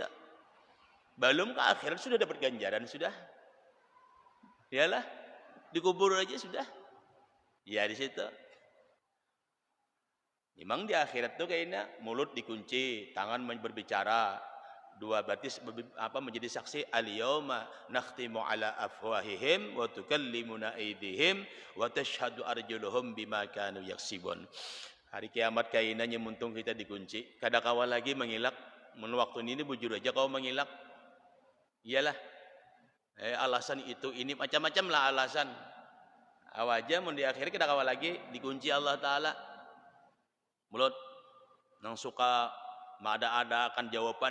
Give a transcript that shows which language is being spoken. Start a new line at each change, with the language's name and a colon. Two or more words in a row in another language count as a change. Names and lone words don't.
Banjar: Belum ke akhirat sudah dapat ganjaran sudah. Iyalah, dikubur aja sudah. Ya di situ. Memang di akhirat tuh kayaknya mulut dikunci, tangan berbicara. Dua batis menjadi saksi,
Arabic: اليوم نختم على أفواههم وتكلمنا أيديهم وتشهد أرجلهم بما كانوا يكسبون.
Banjar: Hari kiamat kainannya muntung kita dikunci, kada kawal lagi mengilak. Mun waktu ini bujur aja kau mengilak. Iyalah. Alasan itu ini macam-macam lah alasan. Awaja mun di akhir kada kawal lagi dikunci Allah Ta'ala. Mulut nang suka ada akan jawaban.